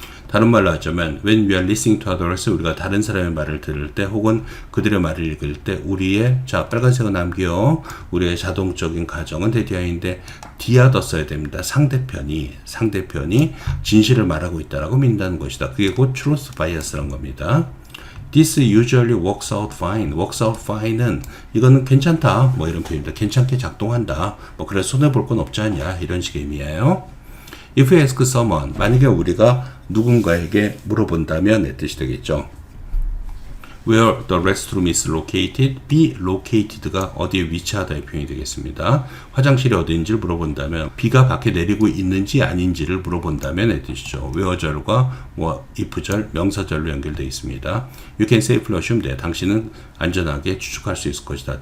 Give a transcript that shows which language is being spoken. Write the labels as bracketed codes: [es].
[ko] 다른 말로 하자면 [en] when we are listening to others, [ko] 우리가 다른 사람의 말을 들을 때 혹은 그들의 말을 읽을 때 우리의, 자 빨간색은 남겨, 우리의 자동적인 가정은 대디어인데 디아더 써야 됩니다. 상대편이 진실을 말하고 있다라고 믿는다는 것이다. 그게 곧 truth bias라는 겁니다. [en] This usually works out fine. [ko] works out fine은 이거는 괜찮다 이런 표현입니다. 괜찮게 작동한다. 그래서 손해볼 건 없지 않냐 이런 식의 의미예요. [en] If you ask someone, [ko] 만약에 우리가 누군가에게 물어본다면 의 뜻이 되겠죠. where the restroom is located, be located가 어디에 위치하다의 표현이 되겠습니다. 화장실이 어디인지를 물어본다면 비가 밖에 내리고 있는지 아닌지를 물어본다면의 뜻이죠. where절과 if절, 명사절로 연결되어 있습니다. [en] You can safely assume that [ko] 당신은 안전하게 추측할 수 있을 것이다.